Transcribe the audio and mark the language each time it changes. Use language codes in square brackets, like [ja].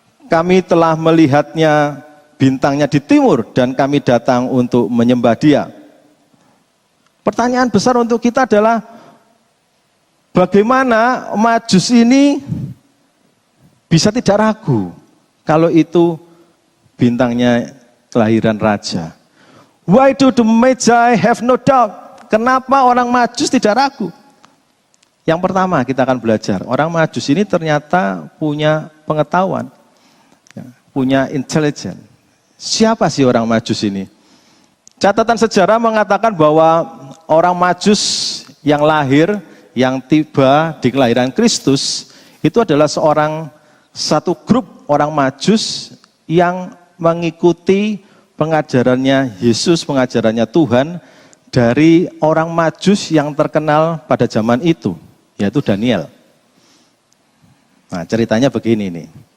[id] Kami telah melihatnya bintangnya di timur dan kami datang untuk menyembah dia. Pertanyaan besar untuk kita adalah, bagaimana Majus ini bisa tidak ragu kalau itu bintangnya kelahiran raja? [en] Why do the Magi have no doubt? [id] Kenapa orang Majus tidak ragu? Yang pertama kita akan belajar, orang Majus ini ternyata punya pengetahuan, punya intelijen. Siapa sih orang Majus ini? Catatan sejarah mengatakan bahwa orang Majus yang lahir, yang tiba di kelahiran Kristus, itu adalah satu grup orang Majus yang mengikuti pengajarannya Yesus, pengajarannya Tuhan dari orang Majus yang terkenal pada zaman itu, yaitu Daniel. Nah, ceritanya begini nih.